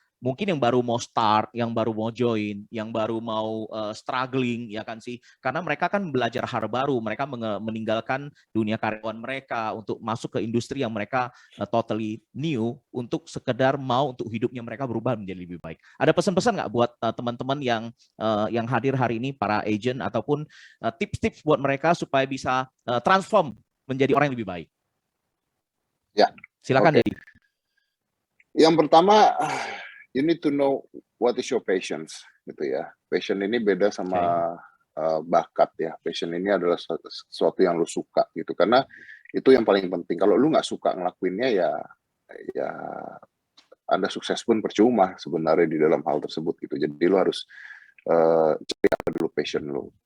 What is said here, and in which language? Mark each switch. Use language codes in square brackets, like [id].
[id] Mungkin yang baru mau start, yang baru mau join, yang baru mau struggling ya kan sih, karena mereka kan belajar hal baru, mereka meninggalkan dunia karyawan mereka untuk masuk ke industri yang mereka totally new, untuk sekedar mau untuk hidupnya mereka berubah menjadi lebih baik. Ada pesan-pesan nggak buat teman-teman yang hadir hari ini, para agent, ataupun tips-tips buat mereka supaya bisa transform menjadi orang yang lebih baik? Ya. Silakan, Dedi. [en] Yang pertama, you need to know what is your passions, gitu ya. [id] Passion ini beda sama bakat ya. Passion ini adalah sesuatu yang lu suka gitu. Karena itu yang paling penting. Kalau lu nggak suka ngelakuinnya ya Anda sukses pun percuma sebenarnya di dalam hal tersebut gitu. Jadi lu harus cari apa dulu passion lu.